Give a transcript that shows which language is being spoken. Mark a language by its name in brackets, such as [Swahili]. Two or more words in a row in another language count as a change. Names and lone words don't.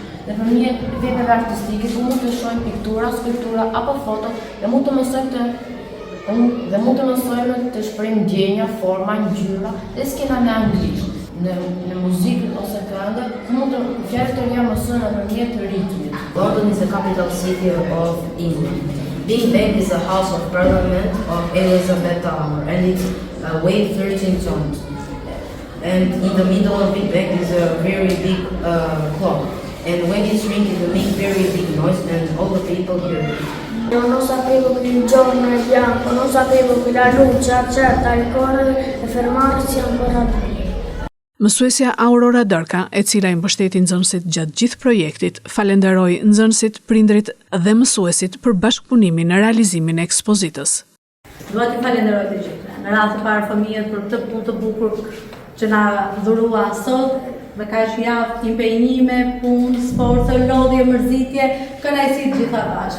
[Albanian] Dhe përmjet veprave artistike ku mund të shohim piktura, skulptura apo foto dhe mund të mësojmë të shprehim ndjenja, forma, ngjyra dhe skena me anglisht. Në muzikë ose këngë, mund të fjalët të reja mësojnë nëpërmjet ritmit. [English] London is the capital city of England. Big Ben is the house of parliament of Elizabeth Tower and it weighs 13 tons. And in the middle of Big Ben is a very big clock. And when it's ringing, it makes very big noise and all the people hear it. [Italian] Non sapevo che il giorno è bianco, non sapevo che la luce accetta il correre e fermarsi ancora prima. [Albanian] Mësuesja Aurora Dërka, e cila i mbështeti nxënësit gjatë gjithë projektit, falenderoi nxënësit, prindrit dhe mësuesit për bashkëpunimin në realizimin e ekspozitës. Dua t'ju falenderoj të gjithëve. Në radhë të parë fëmijët për këtë punë të bukur që na dhurua sot, me kaq javë impenjime, punë, sforcë, lodhje, mërzitje, kënaqësi të gjitha bashkë.